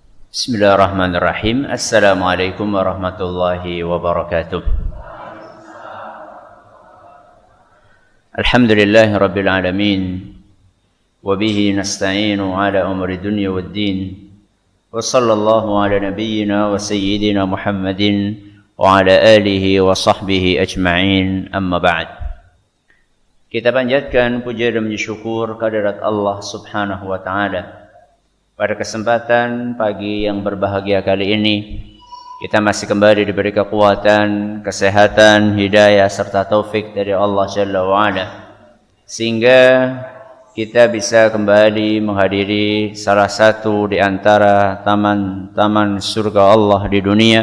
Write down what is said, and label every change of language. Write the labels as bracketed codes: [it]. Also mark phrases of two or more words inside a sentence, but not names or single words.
[ar] بسم الله الرحمن الرحيم. السلام عليكم ورحمة الله وبركاته. الحمد لله رب العالمين. وبه نستعين على أمور الدنيا والدين. وصلى الله على نبينا وسيدنا محمد وعلى آله وصحبه أجمعين. أما بعد. [id] Kita panjatkan puja dan syukur kehadirat Allah [ar] سبحانه وتعالى. [id] Pada kesempatan pagi yang berbahagia kali ini, kita masih kembali diberi kekuatan, kesehatan, hidayah, serta taufik dari Allah [ar] جل وعلا, [id] sehingga kita bisa kembali menghadiri salah satu di antara taman-taman surga Allah di dunia.